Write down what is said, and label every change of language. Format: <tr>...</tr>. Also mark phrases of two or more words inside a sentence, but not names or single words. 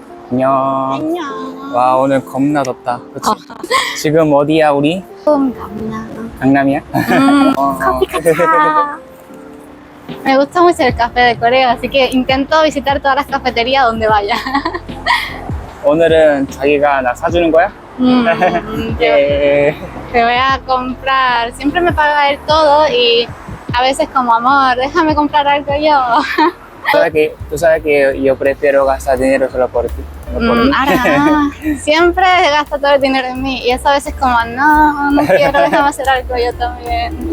<ko>안녕. 안녕. 와, 오늘 겁나 덥다. 그치? 지금 어디야, 우리? 강남. 강남이야? Coffee Kata.</ko> <es>Me gusta mucho el café de Corea, así que intento visitar todas las cafeterías donde vaya.</es> <ko>오늘은 자기가 나 사주는 거야? 예.</ko> <es>Te voy a comprar. Siempre me paga él todo y a veces como amor, déjame comprar algo yo. Tú sabes que yo prefiero gastar dinero solo por ti. No por mí. Ahora, siempre gasta todo el dinero en mí y eso a veces como no quiero, déjame hacer algo yo también.</es>